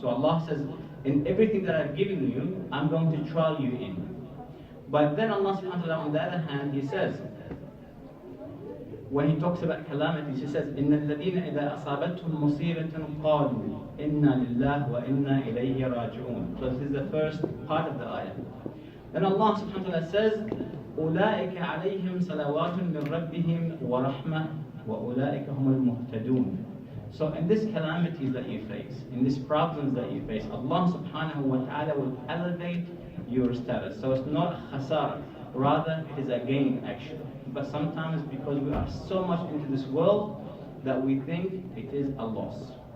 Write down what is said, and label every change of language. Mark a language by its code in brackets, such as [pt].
[en] So Allah says, in everything that I've given you, I'm going to trial you in. But then Allah subhanahu wa ta'ala, on the other hand, He says, when He talks about calamities, He says, [ar] إِنَّ الَّذِينَ إِذَا أَصَابَتْهُمْ مُصِيبَةٌ قَالُوا إِنَّا لِلَّهِ وَإِنَّا إِلَيْهِ رَاجِعُونَ. [en] So this is the first part of the ayah. Then Allah subhanahu wa ta'ala says, [ar] أُولَٰئِكَ عَلَيْهِمْ صَلَوَاتٌ مِّن رَبِّهِمْ وَرَحْمَةٌ وَأُولَٰئِكَ هُمُ الْمُهْتَدُونَ. [en] So in these calamities that you face, in these problems that you face, Allah subhanahu wa ta'ala will elevate your status. So it's not khasara, rather it is a gain actually. But sometimes because we are so much into this world that we think it is a loss.